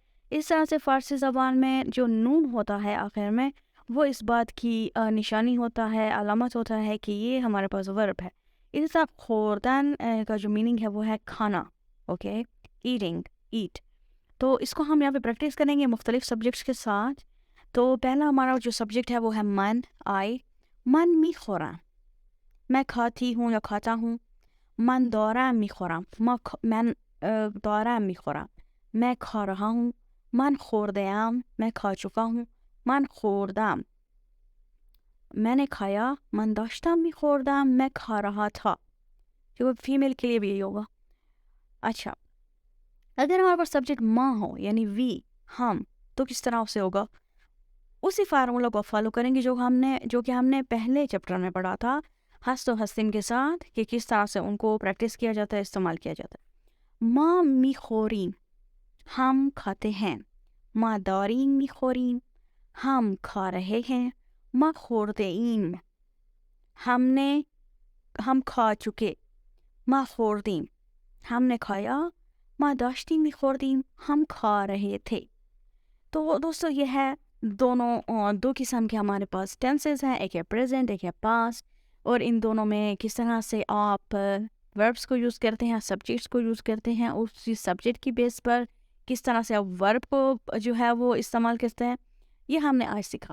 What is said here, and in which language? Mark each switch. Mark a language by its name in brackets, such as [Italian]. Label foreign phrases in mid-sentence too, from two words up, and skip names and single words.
[Urdu] اس طرح سے فارسی زبان میں جو نون ہوتا ہے آخر میں وہ اس بات کی نشانی ہوتا ہے علامت ہوتا ہے کہ یہ ہمارے پاس ورب ہے. اس طرح خوردن کا جو میننگ ہے وہ ہے کھانا. [English] okay eating eat. [Urdu] تو اس کو ہم یہاں پہ پریکٹس کریں گے مختلف سبجیکٹس کے ساتھ. تو پہلا ہمارا جو سبجیکٹ ہے وہ ہے من. آئی [Persian] من می خورم [Urdu] میں کھاتی ہوں یا کھاتا ہوں. [Persian] من دارم می خورم من دارم می خورم [Urdu] میں کھا رہا ہوں. [Persian] من خوردم [Urdu] میں کھا چکا ہوں. [Persian] من خوردم [Urdu] میں نے کھایا. [Persian] من داشتم می خوردم [Urdu] میں کھا رہا تھا. جو فیمیل کے لیے بھی یہی ہوگا. اچھا اگر ہمارے پاس سبجیکٹ ماں ہو یعنی وی ہم تو کس طرح اسے ہوگا. اسی فارمولا کو فالو کریں گے جو کہ ہم نے پہلے چیپٹر میں پڑھا تھا [Persian] ہست و ہستن [Urdu] کے ساتھ کہ کس طرح سے ان کو پریکٹس کیا جاتا ہے استعمال کیا جاتا ہے. [Persian] ما می خوریم [Urdu] ہم کھاتے ہیں. [Persian] ما داریم می خوریم [Urdu] ہم کھا رہے ہیں. [Persian] ما خوردیم [Urdu] ہم کھا چکے. [Persian] ما خوردیم [Urdu] ہم نے کھایا. [Persian] ما داشتیم می خوردیم [Urdu] ہم کھا رہے تھے. تو دوستو یہ ہے دو قسم کے ہمارے پاس ٹینسز ہیں. ایک ہے پریزنٹ ایک ہے پاسٹ. اور ان دونوں میں کس طرح سے آپ وربس کو یوز کرتے ہیں سبجیکٹس کو یوز کرتے ہیں اسی سبجیکٹ کی بیس پر کس طرح سے آپ ورب کو جو ہے وہ استعمال کرتے ہیں یہ ہم نے آج سیکھا.